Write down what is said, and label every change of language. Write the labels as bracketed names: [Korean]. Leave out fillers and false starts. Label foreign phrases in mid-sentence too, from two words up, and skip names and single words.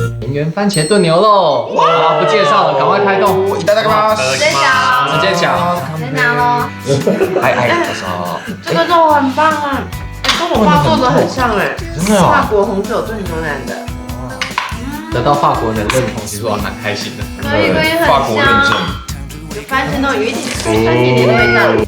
[Chinese] 田园番茄炖牛肉。好，不介绍了，赶快开动。 [Japanese] いただきます。 [Chinese] 直接讲，直接讲。直接拿咯。这个肉很棒啊，跟我爸做的很像哎，真的哦法国红酒炖牛腩的，得到法国人认同，其实我还蛮开心的。对，因为很法国认证香，有番茄那种有一点酸酸甜甜的味道。